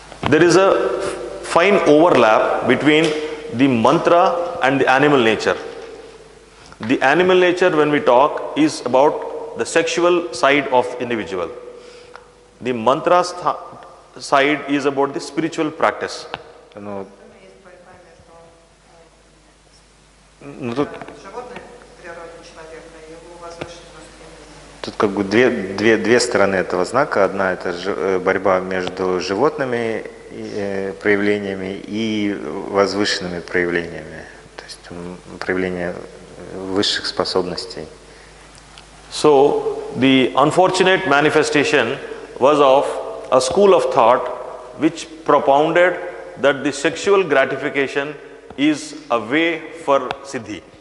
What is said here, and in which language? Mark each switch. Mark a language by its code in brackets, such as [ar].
[en] There is a fine overlap between the mantra and the animal nature. The animal nature, when we talk, is about the sexual side of individual. The mantra side is about the spiritual practice. [ru] ну, тут Животное природа человека и его возвышенность. Тут как бы две стороны этого знака. Одна это борьба между животными проявлениями и возвышенными проявлениями, то есть проявление высших способностей. [en] So the unfortunate manifestation was of a school of thought which propounded that the sexual gratification is a way for siddhi.